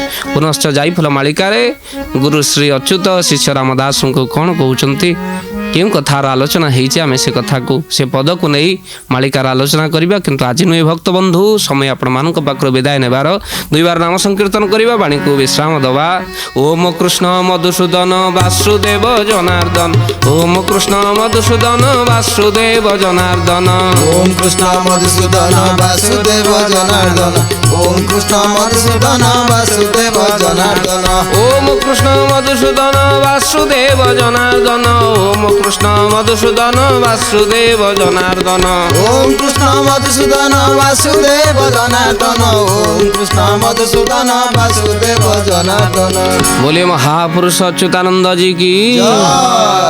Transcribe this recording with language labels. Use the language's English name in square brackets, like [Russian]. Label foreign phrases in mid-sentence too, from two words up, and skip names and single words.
[Odia] ପୁନଶ୍ଚ ଯାଇ ଫୁଲ ମାଳିକାରେ ଗୁରୁ ଶ୍ରୀ ଅଚ୍ୟୁତ ଶିଷ୍ୟ ରାମ ଦାସଙ୍କୁ କ'ଣ କହୁଛନ୍ତି, କେଉଁ କଥାର ଆଲୋଚନା ହେଇଛି, ଆମେ ସେ କଥାକୁ, ସେ ପଦକୁ ନେଇ ମାଳିକାର ଆଲୋଚନା କରିବା। କିନ୍ତୁ ଆଜି ନୁହେଁ ଭକ୍ତ ବନ୍ଧୁ, ସମୟ ଆପଣମାନଙ୍କ ପାଖରୁ ବିଦାୟ ନେବାର। 2 ବାର ନାମ ସଂକୀର୍ତ୍ତନ କରିବା, ବାଣୀକୁ ବିଶ୍ରାମ ଦେବା। ଓମ କୃଷ୍ଣ ମଧୁସୂଦନ ବାସୁଦେବ ଜନାର୍ଦ୍ଦନ, ଓମ କୃଷ୍ଣ ମଧୁସୂଦନ ବାସୁଦେବ ଜନାର୍ଦ୍ଦନ, ओम कृष्ण मधुसूदन वासुदेव जनार्दन, ओम कृष्ण मधुसूदन वासुदेव जनार्दन, ओम कृष्ण मधुसूदन वासुदेव जनार्दन, ओम कृष्ण मधुसूदन वासुदेव जनार्दन, ओम कृष्ण मधुसूदन वासुदेव जनार्दन, ओम कृष्ण मधुसूदन वासुदेव जनार्दन। [Hindi] बोले महापुरुष अच्युतानंद जी की जय।